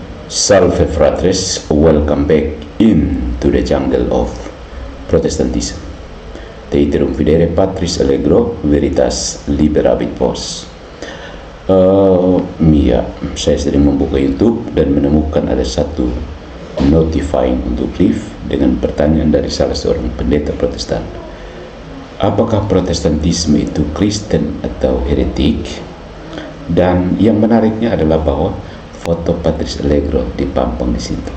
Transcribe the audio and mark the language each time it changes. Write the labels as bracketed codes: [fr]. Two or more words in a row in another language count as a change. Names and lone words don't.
[la] Salve fratres, [en] welcome back into the jungle of Protestantism. [la] Te iterum videre Patris Allegro, veritas liberabit vos. [id] Saya sering membuka YouTube dan menemukan ada satu notifying untuk live dengan pertanyaan dari salah seorang pendeta Protestan. Apakah Protestantisme itu Kristen atau heretik? Dan yang menariknya adalah bahwa foto Patris Allegro dipampang di situ.